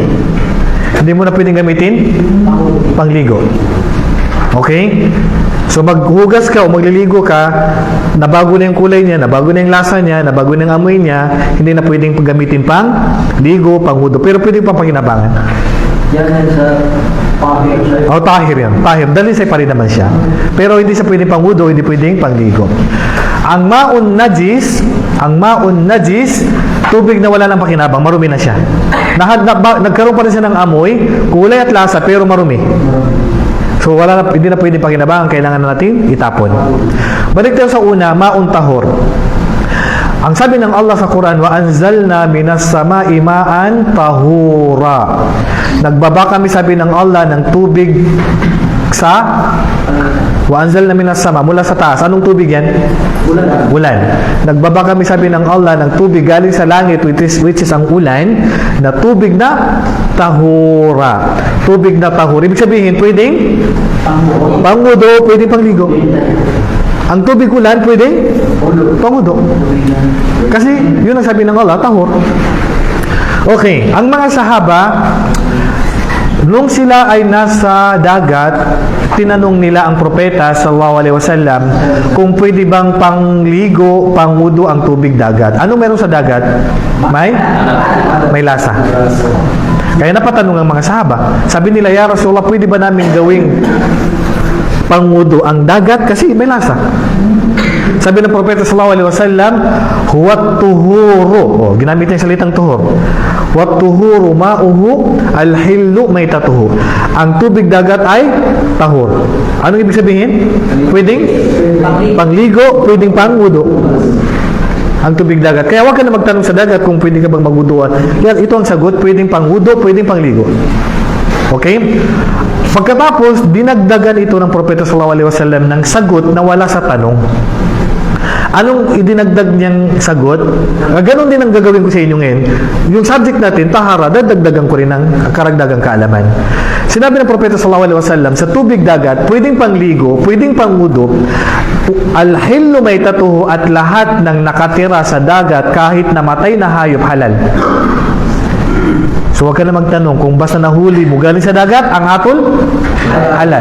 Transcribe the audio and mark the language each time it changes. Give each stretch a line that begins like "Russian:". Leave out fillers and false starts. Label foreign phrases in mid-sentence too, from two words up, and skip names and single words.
Filipino: Hindi mo na pwedeng gamitin pangligo. Okay? So maghugas ka o magliligo ka, nabago na yung kulay niya, nabago na yung lasa niya, nabago na yung amoy niya, hindi na pwedeng gamitin pang ligo, pangudo. Pero pwedeng pang pakinabangan. Yan sa tahir. Tahir yan. Tahir. Dalisay pa rin naman siya. Pero hindi siya pwedeng pangudo, hindi pwedeng pangligo. Ang
Arabic: ماء نجس,
Filipino: tubig na wala ng pakinabang, marumi na siya. Nagkaroon pa rin siya ng amoy, kulay at lasa, pero marumi. So, hindi na pwedeng pakinabangan, kailangan na natin itapon. Balik tayo sa una,
Arabic: ماء طهور.
Filipino: Ang sabi ng Allah sa Quran,
Arabic: وأنزلنا من السماء ماء طهورا.
Filipino: Nagbaba kami, sabi ng Allah, ng tubig sa
Arabic: وأنزلنا من السماء,
Filipino: mula sa taas. Anong tubig yan? Ulan. Nagbaba kami, sabi ng Allah, ng tubig galing sa langit,
English: which is
Filipino: ang ulan, na tubig na tahura. Tubig na tahura. Ibig sabihin, pwedeng pangudo, pwedeng pangligo. Ang tubig ulan, pwedeng pangudo. Kasi, yun ang sabi ng Allah, tahur. Okay, ang mga sahaba, nung sila ay nasa dagat, tinanong nila ang propeta
Arabic: صلى الله عليه وسلم
Filipino: kung pwede bang pangligo, pangwudu ang tubig dagat. Ano meron sa dagat? May lasa. Kaya napatanong ang mga sahaba. Sabi nila,
Arabic: يا رسول الله,
Filipino: pwede ba namin gawing pangwudu ang dagat kasi may lasa? Sabi ng propeta
Arabic: صلى الله عليه وسلم, هو الطهور.
Filipino: Ginamit niya yung salitang tuhur.
Arabic: الطهور ماؤه الحل ميتته.
Filipino: Ang tubig dagat ay tahor. Anong ibig sabihin? Pwedeng pangligo, pwedeng pangwudu. Ang tubig dagat. Kaya huwag ka na magtanong sa dagat kung pwede ka bang magwuduan. Yan, ito ang sagot. Pwedeng pangwudu, pwedeng pangligo. Okay? Pagkatapos, dinagdagan ito ng Propeta
Arabic: صلى الله عليه وسلم
Filipino: ng sagot na wala sa tanong. Anong idinagdag niyang sagot? Ganon din ang gagawin ko sa inyo ngayon. Yung subject natin, tahara, dadagdagan ko rin ng karagdagang kaalaman. Sinabi ng Propeta
Arabic: صلى الله عليه وسلم,
Filipino: sa tubig dagat, pwedeng pangligo, pwedeng pangwudu,
Arabic: الحل ميتته,
Filipino: at lahat ng nakatira sa dagat kahit namatay na hayop halal. So huwag ka na magtanong kung basta nahuli mo galing sa dagat, ang atol halal.